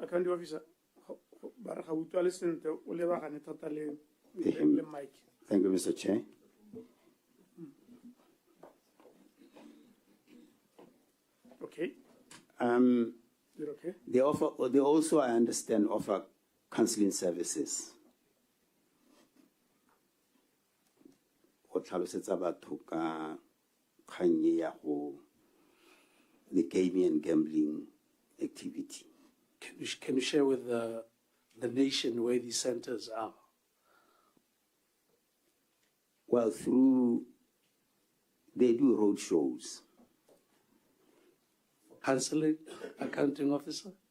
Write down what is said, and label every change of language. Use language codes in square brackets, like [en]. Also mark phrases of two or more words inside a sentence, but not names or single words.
[en] Akandi officer, Baraka Utwale Center, Uleva Hanetale, Mike. Thank you, Mr. Chair. Okay. Is it okay? They also, I understand, offer counseling services. [tn] Go tlhalosetsa batho ka kgang e ya go [en] the gaming and gambling activity. Can you share with the nation where these centers are? Well, they do road shows. Counseling, accounting officer?